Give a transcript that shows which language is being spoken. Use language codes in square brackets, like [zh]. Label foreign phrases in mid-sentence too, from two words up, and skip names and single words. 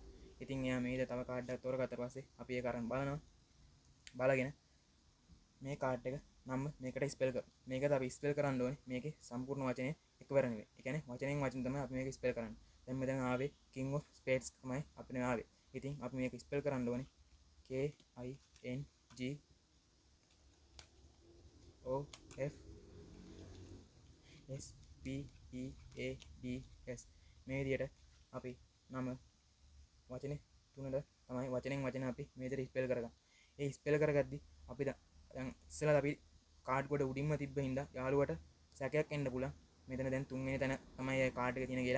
[si] ඉතින් එයා මේ විදිහට තව කාඩ් එකක් තෝරගත්ත පස්සේ අපි ඒක අරන් බලනවා. බලගෙන මේ කාඩ් එක නම් මේකට ස්පෙල් කරනවා. මේකද අපි ස්පෙල් කරන්න ඕනේ මේකේ සම්පූර්ණ වචනේ එකවර නෙවෙයි. ඒ කියන්නේ වචනෙන් වචන තමයි අපි මේක ස්පෙල් කරන්නේ. දැන් මෙතන ආවේ [en] King of Spades [si] තමයි අපිට ආවේ. ඉතින් අපි මේක ස්පෙල් කරන්න ඕනේ [en] K I N G O F S P E A D S [si] මේ විදිහට අපි නම වචනේ තුනට තමයි වචනෙන් වචන අපි මේ විදිහට ස්පෙල් කරගන්න. ඒ ස්පෙල් කරගද්දි අපි දැන් ඉස්සෙල්ලා අපි කාඩ් කොට උඩින්ම තිබ්බ හින්දා යාළුවට සැකයක් එන්න පුළුවන්. මෙතන දැන් තුන්වෙනි තැන තමයි ඒ කාඩ් එක තියෙන කියලා.